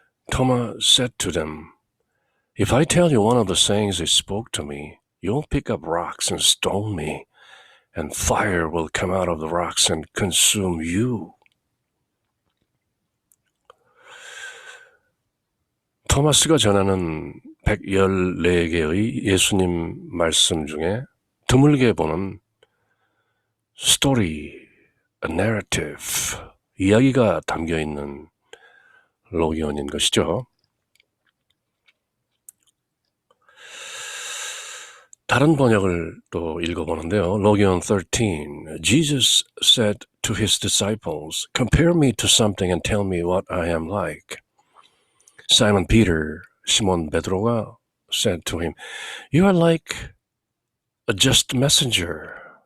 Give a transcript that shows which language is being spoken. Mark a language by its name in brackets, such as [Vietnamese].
[English] Thomas said to them, If I tell you one of the sayings he spoke to me, you'll pick up rocks and stone me, and fire will come out of the rocks and consume you. [Korean] 토마스가 전하는 114개의 예수님 말씀 중에 드물게 보는 스토리, narrative, 이야기가 담겨있는 로기온인 것이죠. 다른 번역을 또 읽어보는데요. 로기온 13. [English] Jesus said to his disciples, Compare me to something and tell me what I am like. Simon Peter, 시몬 베드로가 said to him, You are like a just messenger.